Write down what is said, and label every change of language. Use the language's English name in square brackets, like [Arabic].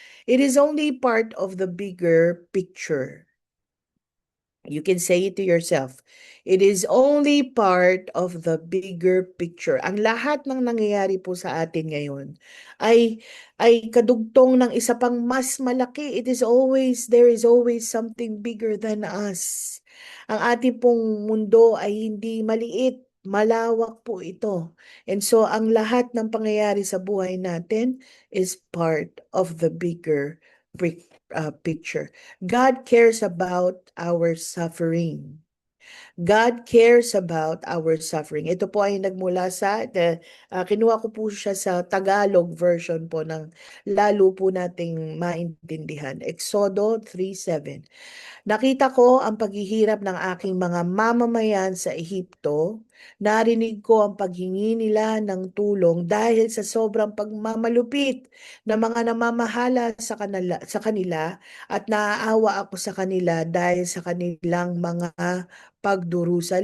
[English] It is only part of the bigger picture. You can say it to yourself. It is only part of the bigger picture. [Filipino] Ang lahat ng nangyayari po sa atin ngayon ay kadugtong ng isa pang mas malaki. [English] There is always something bigger than us. [Filipino] Ang ating pong mundo ay hindi maliit. Malawak po ito. And so ang lahat ng pangyayari sa buhay natin [English] is part of the bigger picture. God cares about our suffering. God cares about our suffering. [Filipino] Ito po ay nagmula kinuha ko po siya sa Tagalog version po ng lalo po nating maintindihan. Exodo 3:7. Nakita ko ang paghihirap ng aking mga mamamayan sa Ehipto. Narinig ko ang paghingi nila ng tulong dahil sa sobrang pagmamalupit ng mga namamahala sa kanila at naaawa ako sa kanila dahil sa kanilang mga pagdurusa.